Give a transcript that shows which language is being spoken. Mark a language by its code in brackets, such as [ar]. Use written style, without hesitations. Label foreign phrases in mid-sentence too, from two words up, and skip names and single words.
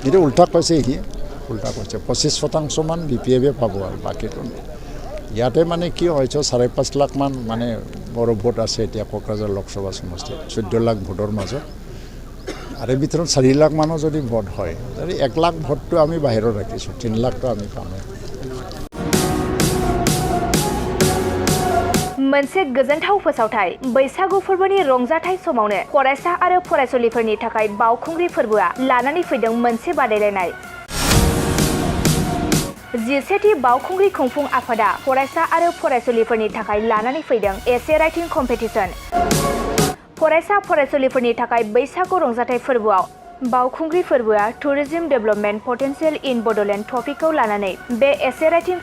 [as] এইটো উল্টা কৈছে সি উল্টা কৈছে 25% মান BPFে পাব আৰু বাকীটো ইয়াতে মানে কি হয়তো 5.5 লাখ মান মানে বড়ো ভোট আছে এতিয়া কোকৰাঝাৰ লোকসভা সমষ্টিত 14 লাখ ভোটৰ মাজত আৰু এই ভিতৰত 4 লাখ মানৰ যদি ভোট হয় তাৰে 1 লাখ ভোটটো আমি বাহিৰত ৰাখিছোঁ 3 লাখটো আমি পামেই [brx] मोनसे गोजोनथाव फोसावथाय बैसागु फोरबोनि रंजाथाय समावनो फरायसा आरो फरायसुलिफोरनि थाखाय बावखुंग्रि फोरबोआ लानानै फैदों मोनसे बादायलायनाय 17थि बावखुंग्रि खुंफुं आफादा फरायसा आरो फरायसुलिफोरनि थाखाय लानानै फैदों [en] Essay Writing Competition [brx] फरायसा फरायसुलिफोरनि थाखाय बैसागु रंजाथाय फोरबोआव बावखुंग्रि फोरबोआ [en] Tourism Development Potential in Bodoland [brx] टपिकखौ लानानै बे [en] Essay Writing